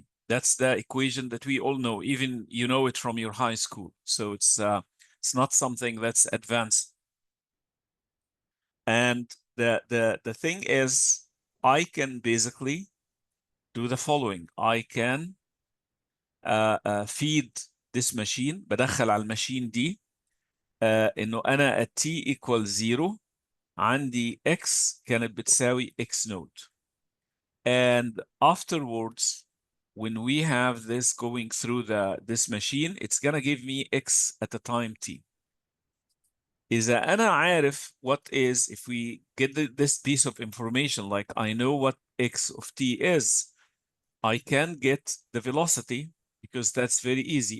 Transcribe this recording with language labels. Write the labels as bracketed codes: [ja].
[en] That's the equation that we all know. Even you know it from your high school. So it's not something that's advanced. And the thing is, I can basically do the following. I can feed this machine. [ar] بدخل على الماشين دي انه انا [en] at t equals 0 [ar] عندي x كانت بتساوي x node. [en] And afterwards, when we have this going through this machine, it's gonna give me x at the time t. [ar] إذا أنا عارف [en] what is, if we get this piece of information, like I know what x of t is, I can get the velocity, because that's very easy.